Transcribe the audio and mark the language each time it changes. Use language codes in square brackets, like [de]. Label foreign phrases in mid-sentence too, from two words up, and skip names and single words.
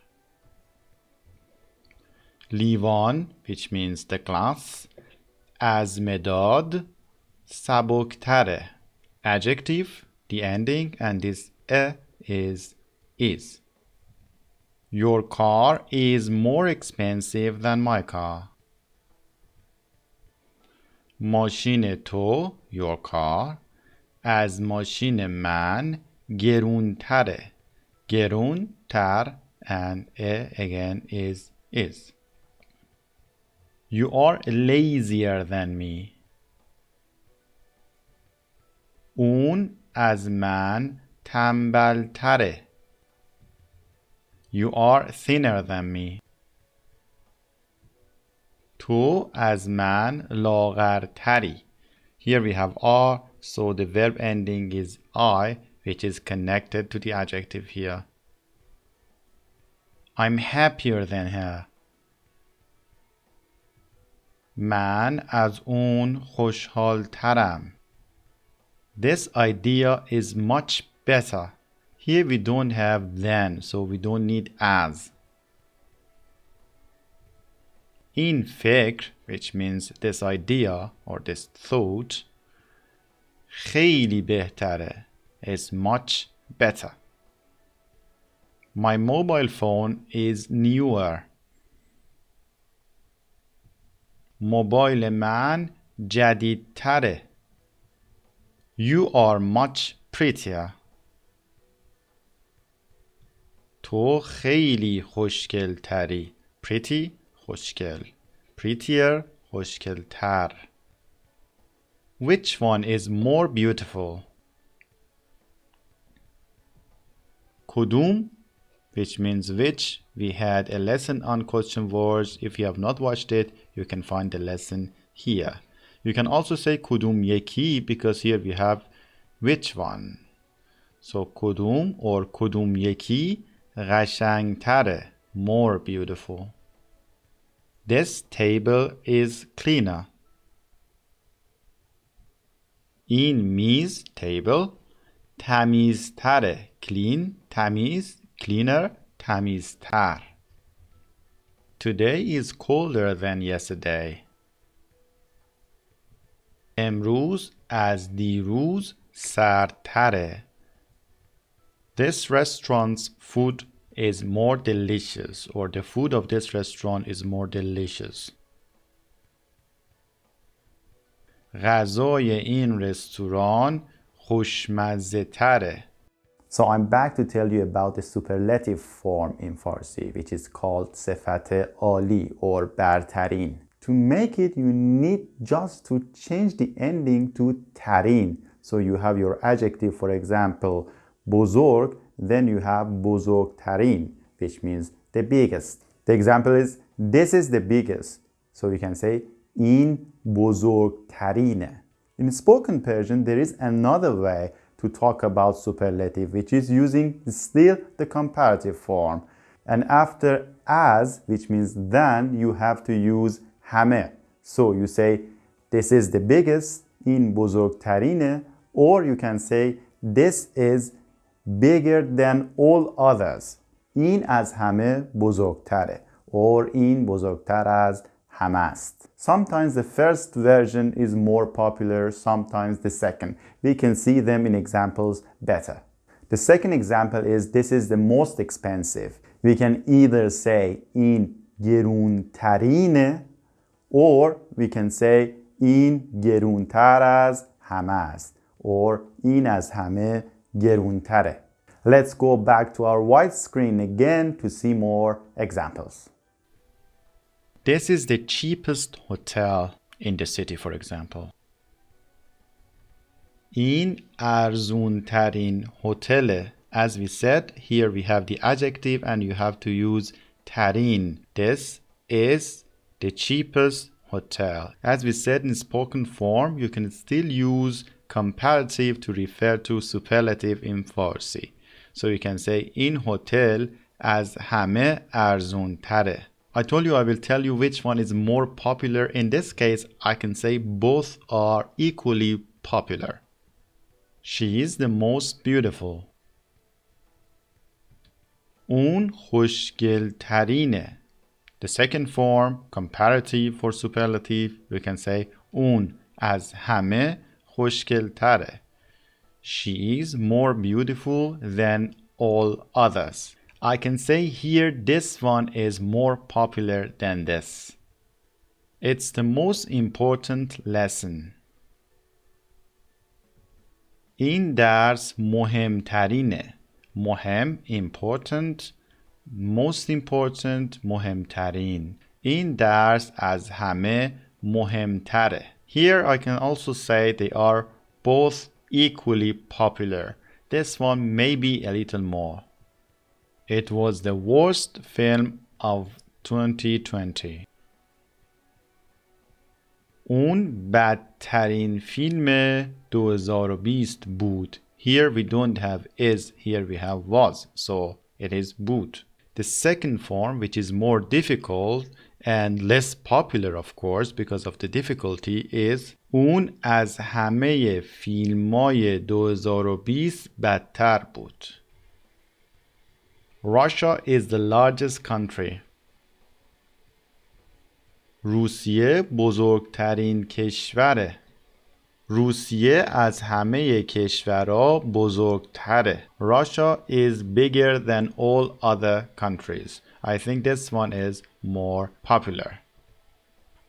[en] Livan, which means the glass. [fa] از مداد سبکتره. [en] Adjective, the ending, and this is. Your car is more expensive than my car. [fa] ماشین تو, [en] your car, [fa] از ماشین من گرونتره. گرون, تر, [en] and again is. You are lazier than me. [fa] اون از من تنبلتره. [en] You are thinner than me. [fa] تو از من لاغرتری. [en] Here we have are, so the verb ending is I, which is connected to the adjective here. I'm happier than her. [fa] من از اون خوشحالترم. [en] This idea is much better. Here we don't have than, so we don't need as. [fa] این فکر, [en] which means this idea or this thought, [fa] خیلی بهتره, [en] is much better. My mobile phone is newer. [fa] موبایل من جدیدتره. [en] You are much prettier. [fa] تو خیلی خوشگل تری. [en] Pretty خوشگل. Prettier خوشگلتر. Which one is more beautiful? کدوم, which means which. We had a lesson on question words. If you have not watched it, you can find the lesson here. You can also say [fa] کدوم یکی [en] because here we have which one. [fa] So کدوم or کدوم یکی قشنگتره, [en] more beautiful. This table is cleaner. [fa] این میز table تمیزتره. [en] Clean تمیز, cleaner تمیزتر. Today is colder than yesterday. [fa] امروز از دیروز سردتره. [en] This restaurant's food is more delicious, or the food of this restaurant is more delicious. [fa] غذای این رستوران خوشمزه تره. [en] So I'm back to tell you about the superlative form in Farsi, which is called [fa] صفت عالی [en] or برترین. To make it, you need just to change the ending to ترین. So you have your adjective, for example, بزرگ, then you have بزرگترین, which means the biggest. The example is, this is the biggest. So you can say, [fa] این بزرگترینه. [en] In spoken Persian, there is another way to talk about superlative, which is using still the comparative form. And after as, which means then, you have to use همه. So you say, this is the biggest, [fa] این بزرگترینه, [en] or you can say, this is bigger than all others. [fa] این از همه بزرگتره, or این بزرگتر از همه است. [en] Sometimes the first version is more popular, sometimes the second. We can see them in examples better. The second example is, this is the most expensive. We can either say [fa] این گرونترینه, [en] or we can say [fa] این گرونتر از همه است, or این از همه گرونتره. [en] Let's go back to our white screen again to see more examples. This is the cheapest hotel in the city, for example. [fa] این ارزونترین هتله. [en] As we said, here we have the adjective and you have to use ترین. This is the cheapest hotel. As we said in spoken form, you can still use comparative to refer to superlative in Farsi. So you can say [fa] این هتل از همه ارزون تره. [en] I told you I will tell you which one is more popular. In this case, I can say both are equally popular. She is the most beautiful. [fa] اون خوشگلترینه. [en] The second form, comparative for superlative, we can say [fa] اون از همه خوشگلتره. [en] She is more beautiful than all others. I can say here this one is more popular than this. It's the most important lesson. [fa] این درس مهمترینه. مهم, [en] important, most important, [fa] مهمترین. این درس از همه مهمتره. [en] Here I can also say they are both equally popular. This one may be a little more. It was the worst film of 2020. [fa] اون بدترین فیلم 2020 بود. [en] Here we don't have is, here we have was, so it is بود. The second form, which is more difficult and less popular of course because of the difficulty, is [fa] اون از همه فیلمای 2020 بدتر بود. [en] Russia is the largest country. [fa] روسیه بزرگترین کشوره. روسیه از همه کشورها بزرگتره. [en] Russia is bigger than all other countries. I think this one is more popular.